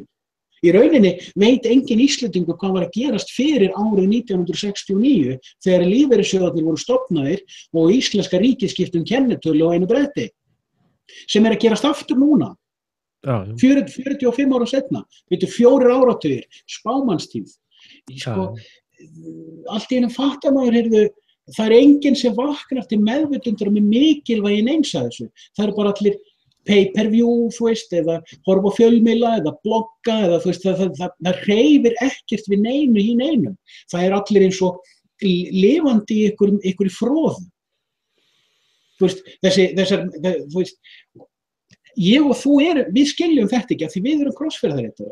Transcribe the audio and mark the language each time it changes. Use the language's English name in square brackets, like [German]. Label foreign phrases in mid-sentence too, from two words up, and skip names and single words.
[Icelandic] Í rauninni veit engin Íslendingur hvað var að gerast fyrir árið 1969 þegar lífeyrissjóðarnir voru stofnaðir og íslenska ríkið skipti kennitölu á einu bretti, sem að gerast aftur núna. 45 ára seinna, 4 áratugir, spámannstíð. Allt í einu fattar maður, það enginn sem vaknar til meðvitundar með mikilvægi neins að þessu. Það bara allir pay-per-view, eða horfa á fjölmiðla, eða blogga, eða það hreyfir ekkert við neinu í neinum. Það allir eins og lifandi í ykkur froðu. Ég og þú við skiljum þetta ekki, af því við erum krossferðarittar.